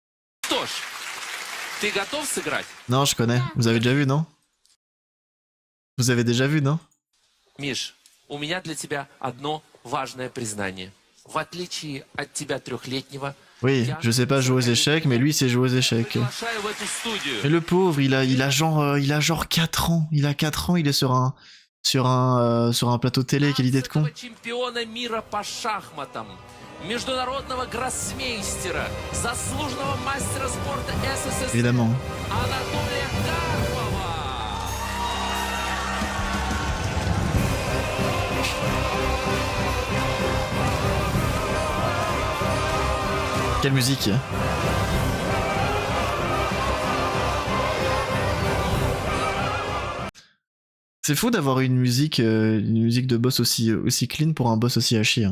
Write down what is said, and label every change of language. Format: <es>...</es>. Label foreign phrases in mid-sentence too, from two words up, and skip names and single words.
<fr>Non, je connais. Vous avez déjà vu, non? Vous avez déjà vu, non?</fr> <ru>Миш, у меня для тебя одно важное признание. В отличие от тебя трехлетнего,</ru> <fr>Oui, je sais pas jouer aux échecs, mais lui, sait jouer aux échecs.</fr> <ru>приглашаю в эту студию.</ru> <fr>Et le pauvre, il a genre 4 ans. Il a 4 ans, il est sur un plateau télé, quelle idée de con.</fr> <ru>Чемпиона мира по шахматам, международного гроссмейстера, заслуженного мастера спорта СССР</ru> <fr>Évidemment.</fr> <ru>Анатолия Карпова.</ru> <fr>Quelle musique. C'est fou d'avoir une musique de boss aussi clean pour un boss aussi à chier.</fr>